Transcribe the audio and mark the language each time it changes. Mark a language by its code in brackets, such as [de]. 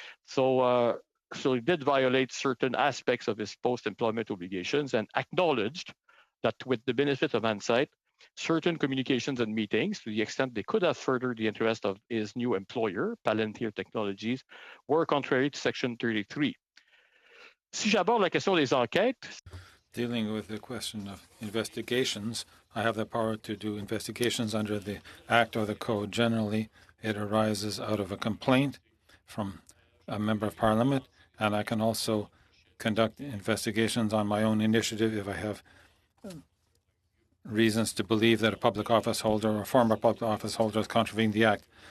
[en] So he did violate certain aspects of his post-employment obligations and acknowledged that with the benefit of hindsight, certain communications and meetings, to the extent they could have furthered the interest of his new employer, Palantir Technologies, were contrary to Section 33. [fr] Si j'aborde la question des enquêtes, [en] dealing with the question of investigations, I have the power to do investigations under the Act or the Code. Generally, it arises out of a complaint from a member of Parliament, and I can also conduct investigations on my own initiative if I have reasons to believe that a public office holder or a former public office holder has contravened the Act.